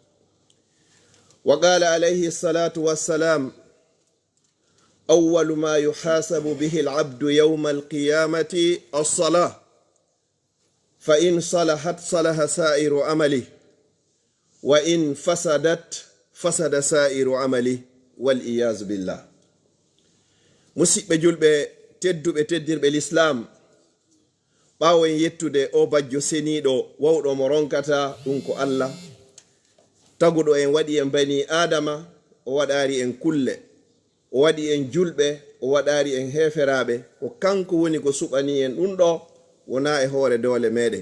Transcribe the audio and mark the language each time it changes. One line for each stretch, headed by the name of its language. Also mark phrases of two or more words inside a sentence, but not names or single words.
Arabic: وقال عليه الصلاة والسلام: أول ما يحاسب به العبد يوم القيامة الصلاة، فإن صلحت صلح سائر عمله، وإن فسدت فسد سائر عمله، والإياذ بالله. مسيب جلب تدر بالإسلام
Fula: ɓawo en yettude o bajjo seniɗo wawɗo mo ronkata ɗum ko Allah, taguɗo en waɗi en bani adama, o waɗari en kulle, o waɗi en julɓe, o waɗari en heferaɓe, ko kanko woni ko suɓani en ɗum ɗo, wona e hoore dole meɗen.